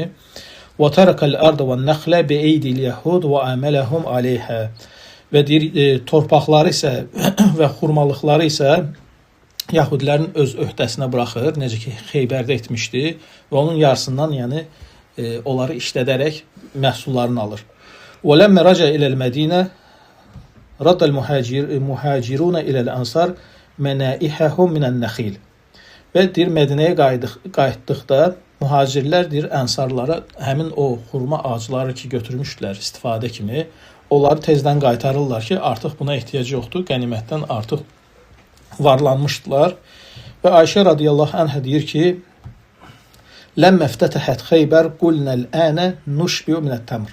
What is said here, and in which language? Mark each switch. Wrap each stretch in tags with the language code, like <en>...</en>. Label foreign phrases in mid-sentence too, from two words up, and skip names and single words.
<ar>وترك الأرض والنخل بأيدي اليهود وعاملهم عليه.</ar> <az>Və deyir, torpaqları isə və xurmalıqları isə yahudilərin öz öhdəsinə buraxır, necə ki Xeybərdə etmişdi və onun yarısından, yəni onları işlədərək məhsullarını alır.</az> <ar>وَلَمَّ رَجَ إِلَى الْمَدِينَةِ رَدَّ الْمُهَاجِرُونَ إِلَى الْأَنْصَارِ مَنَائِحَهُمْ مِنَ النَّخِيلِ.</ar> <az>Və deyir, Mədinəyə qayıtdıqda mühacirlər deyir, ənsarlara həmin o xurma ağacları ki götürmüşdülər istifadə kimi, onları tezdən qaytarırlar ki, artıq buna ehtiyac yoxdur, qənimətdən artıq varlanmışdılar. Və Ayşə</az> <ar>رضي الله عنها</ar> <az>deyir ki,</az> <ar>لما فتحت خيبر قلنا الآن نشبع من التمر.</ar>